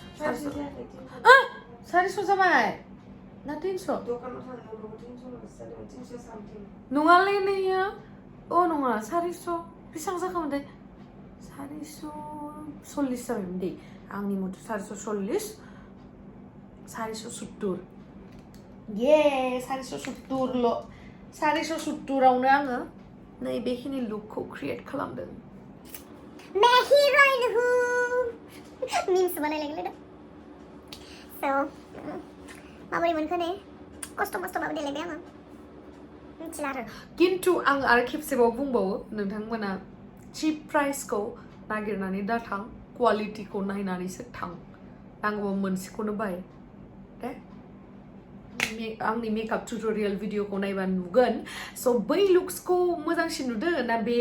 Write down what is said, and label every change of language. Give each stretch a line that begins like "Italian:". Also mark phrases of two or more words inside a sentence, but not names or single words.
Bodo: 400 जाबाय ना 300 नङालै नैयो नङा 400 बेसेबां जाखामोनथाय 440 जाबायमोन दे आंनि मथे 440 470 470ल' 470आवनो आङो नैबेखिनि लुकखौ क्रिएट खालामदों
Hindi: मैं हीरोइन हूँ मीम्स बनाने लगे
Bodo: स' माबोरै मोनखो ने खस्थ' मस्थ'बाबो देलायबाय आङो मिथिला आरो खिन्थु आं आरो खेबसेबाव बुंबावो नोंथांमोना चिप प्राइसखौ नागिरनानै दाथां क्वालिटिखौ नायनानैसो थां नांगौबा मोनसेखौनो बाय दे आंनि मेकआप टिउटरियेल भिडिअखौ नायबा नुगोन स' बै लुक्सखौ मोजांसिन नुदों ना